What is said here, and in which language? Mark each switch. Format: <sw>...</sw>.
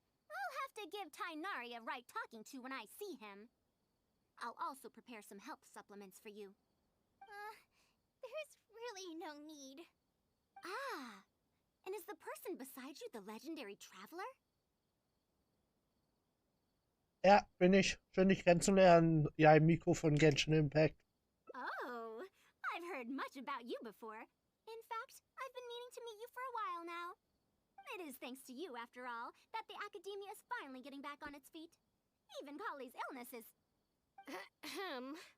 <en>I'll have to give Tainari a right talking to when I see him. I'll also prepare some health supplements for you. There's really no need. Ah, and is the person beside you the legendary Traveler?</en> <de>Ja, bin ich. Schön, dich kennenzulernen. Ja, im Mikro von Genshin Impact.</de> <en>Oh, I've heard much about you before. In fact, I've been meaning to meet you for a while now. It is thanks to you, after all, that the Academia is finally getting back on its feet. Even Kali's illness is... Ahem.</en>